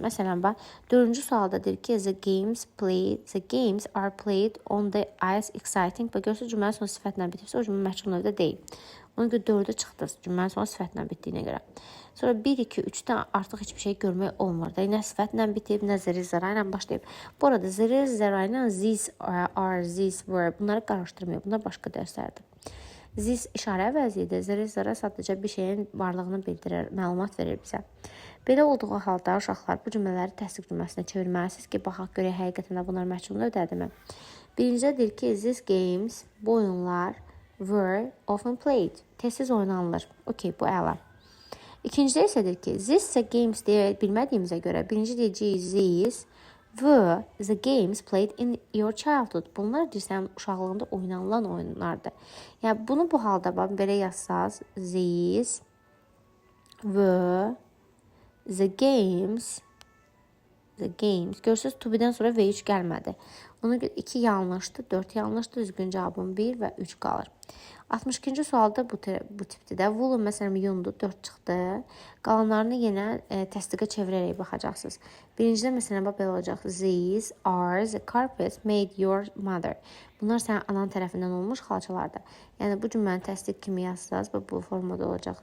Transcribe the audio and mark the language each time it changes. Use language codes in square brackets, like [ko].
[az] Məsələn, 4-cü sualda deyir ki, [en] the games are played on the ice exciting. [az] Və görürsünüz, cümlənin son sifətlə bitirsə, o cümlə məchul növdə deyil. Ona görə 4-də çıxdınız, cümlənin son sifətlə bitdiyinə görə. Sonra 1, 2, 3-də artıq heç bir şey görmək olmur da. Nə sifətlə bitib, nə zərə ilə başlayıb. Bu arada zərə ilə these are, these were bunları qarışdırmıyor. Bunlar başqa dərslərdir. This işarə əvəzidir. Zərə sadəcə bir şeyin varlığını bildirir, məlumat verir bizə. Belə olduğu halda uşaqlar bu cümlələri təsdiq cümləsinə çevirməlisiniz ki, baxaq görək həqiqətən də bunlar məchul növdədirmi? Birincidə deyir ki, these games, bu oyunlar [en] were often played. [az] Tez-tez oynanılır. Okey, bu əla. İkincidə isə deyir ki, these games deyə bilmədiyimizə görə, birinci deyəcəyik [en] these were the games played in your childhood. [az] Bunlar deyirsən uşaqlığında oynanılan oyunlardır. Yəni bunu bu halda belə yazsaz, [en] these were the games. [az] Görürsünüz, to be-dən sonra V3 gəlmədi. Ona görə 2 yanlışdır, 4 yanlışdır. Düzgün cavabım 1 və 3 qalır. 62-ci sualda bu tipdir də. Woolen məsələn yundu, 4 çıxdı. Qalanlarını yenə təsdiqə çevirərək baxacaqsınız. Birincidə məsələn belə olacaq. [en] These are the carpets made your mother. [az] Bunlar sənin anan tərəfindən olmuş xalçalardır. Yəni bu cümləni təsdiq kimi yazsaz bu formada olacaq.